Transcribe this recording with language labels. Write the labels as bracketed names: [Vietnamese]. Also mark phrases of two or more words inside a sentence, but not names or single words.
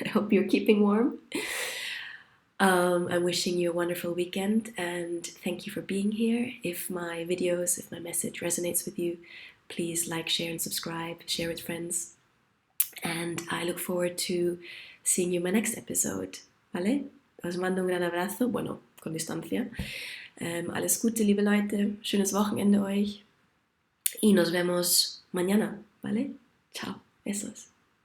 [English] I hope you're keeping warm. I'm wishing you a wonderful weekend, and thank you for being here. If my videos, if my message resonates with you, please like, share, and subscribe. Share with friends. And I look forward to seeing you in my next episode. [Spanish] ¿Vale? Os mando un gran abrazo. Bueno, con distancia. [German] Alles Gute, liebe Leute. Schönes Wochenende euch. [Spanish] Y nos vemos mañana. ¿Vale? Chao. Besos.